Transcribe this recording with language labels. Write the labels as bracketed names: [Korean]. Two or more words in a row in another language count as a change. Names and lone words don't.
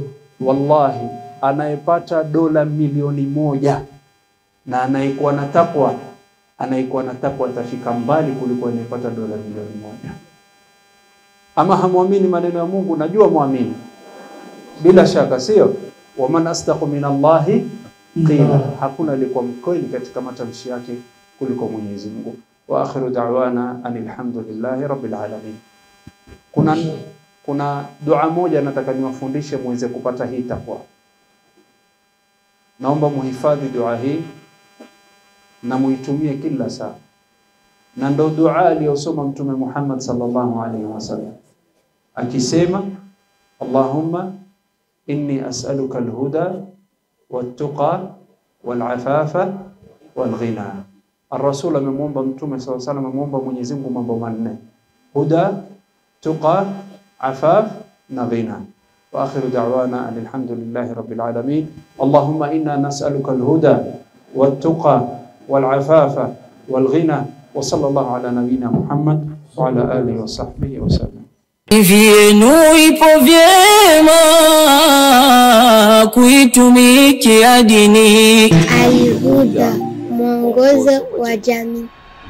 [Swahili] Wallahi, anayepata dola milioni 1 na anayekuwa na takwa atafika mbali kuliko anayepata dola milioni 1. Ama hamwamini maneno ya Mungu? Najua muamini bila shaka, sio? [Arabic] ومن أصدق من الله قيلا, [Swahili] hakuna alikuwa mkweli katika matamshi yake kuliko Mwenyezi Mungu. [Arabic] وآخر دعوانا الحمد لله رب العالمين. [Swahili] Kuna dua moja nataka niwafundishe muweze kupata hii takwa. Naomba muhifadhi dua hii na muitumie kila saa. Na ndo dua aliyosoma Mtume Muhammad [Arabic] صلى الله عليه وسلم [Swahili] akisema, [Arabic] اللهم إني أسألك الهدى والتقى والعفاف والغنى. [Swahili] Ar-Rasul amemwomba Mtume [Arabic] صلى الله عليه وسلم, [Swahili] amemwomba Mwenyezi Mungu mambo manne: huda, tuqa, afaf na ghina. [Arabic] وآخر دعوانا الحمد لله رب العالمين. اللهم إنا نسألك الهدى والتقى والعفاف والغنى. وصلى الله على نبينا محمد وعلى آله وصحبه وسلم. [Swahili] Vyenu ipo vyema kuitumikia dini. Al-Huda, mwongozo wa jamii.